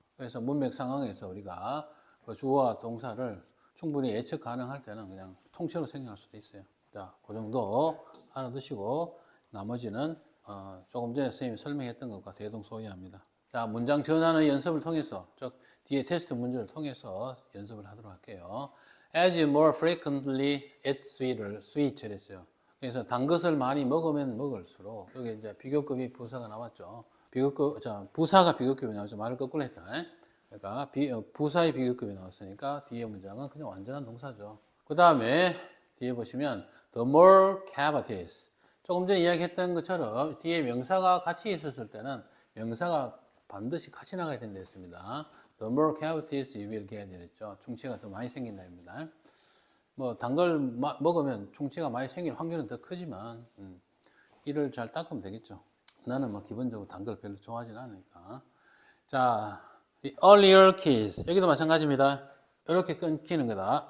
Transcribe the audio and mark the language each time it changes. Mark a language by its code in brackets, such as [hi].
[ko] 그래서 문맥 상황에서 우리가 그 주어와 동사를 충분히 예측 가능할 때는 그냥 통째로 생략할 수도 있어요. 자, 그 정도 알아두시고 나머지는 조금 전에 선생님이 설명했던 것과 대동소이합니다. 자, 문장 전환의 연습을 통해서, 즉 뒤에 테스트 문제를 통해서 연습을 하도록 할게요. [en] As you more frequently eat sweets [ko] 했어요. 그래서 단 것을 많이 먹으면 먹을수록, 여기 이제 비교급이 부사가 나왔죠. 부사가 비교급이 나왔죠. 말을 거꾸로 했다. 그러니까 부사의 비교급이 나왔으니까 뒤에 문장은 그냥 완전한 동사죠. 그 다음에 뒤에 보시면 [en] the more cavities. [ko] 조금 전에 이야기했던 것처럼 뒤에 명사가 같이 있었을 때는 명사가 반드시 같이 나가야 된다 했습니다. [en] The more cavities you will get [ko] 이랬죠. 충치가 더 많이 생긴다입니다. 뭐 단 걸 먹으면 충치가 많이 생길 확률은 더 크지만 이를 잘 닦으면 되겠죠. 나는 뭐 기본적으로 단 걸 별로 좋아하진 않으니까. 자, [en] the earlier kids [ko] 여기도 마찬가지입니다. 이렇게 끊기는 거다.